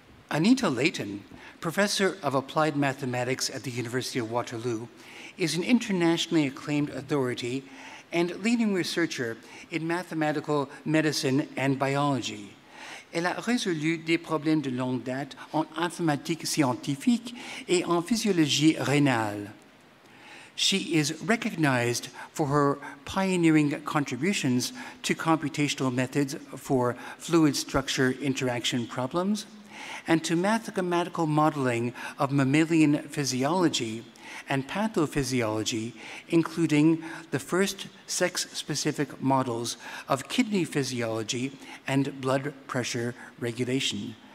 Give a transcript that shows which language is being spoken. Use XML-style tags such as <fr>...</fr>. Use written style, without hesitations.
<en>Anita Layton, professor of applied mathematics at the University of Waterloo, is an internationally acclaimed authority and leading researcher in mathematical medicine and biology.</en> <fr>Elle a résolu des problèmes de longue date en informatique scientifique et en physiologie rénale.</fr> <en>She is recognized for her pioneering contributions to computational methods for fluid structure interaction problems, and to mathematical modeling of mammalian physiology and pathophysiology, including the first sex-specific models of kidney physiology and blood pressure regulation.</en>